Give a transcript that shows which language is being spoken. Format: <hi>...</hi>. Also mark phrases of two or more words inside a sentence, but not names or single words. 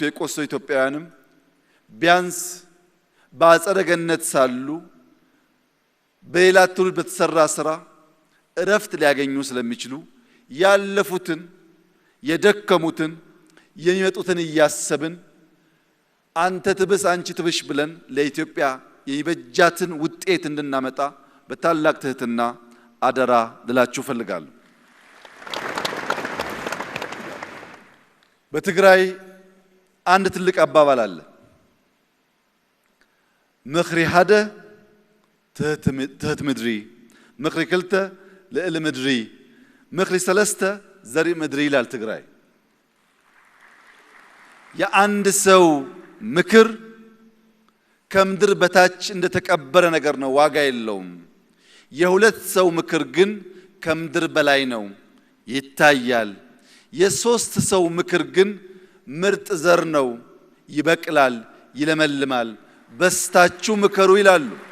<am>የቆሰሉ ኢትዮጵያውያንም ቢያንስ በአጸደ ገነት ሳሉ በሌላ ትውልድ በተሰራ ስራ እረፍት ሊያገኙ ስለሚችሉ ያለፉትን የደከሙትን የሚመጡትን እያሰብን አንተ ትብስ አንቺ ትብሽ ብለን ለኢትዮጵያ የሚበጃትን ውጤት እንድናመጣ በታላቅ ትህትና አደራ ልላችሁ ፈልጋለሁ። በትግራይ አንድ ትልቅ አባባል አለ።</am> <ti>ምኽሪ ሓደ ትህት ምድሪ፣ ምኽሪ ክልተ ልዕሊ ምድሪ፣ ምኽሪ ሰለስተ ዘርኢ ምድሪ</ti> <am>ይላል ትግራይ። የአንድ ሰው ምክር ከምድር በታች እንደተቀበረ ነገር ነው፣ ዋጋ የለውም። የሁለት ሰው ምክር ግን ከምድር በላይ ነው፣ ይታያል። የሶስት ሰው ምክር ግን ምርጥ ዘር ነው፣ ይበቅላል፣ ይለመልማል፣ በስታችሁ ምከሩ ይላሉ።</am>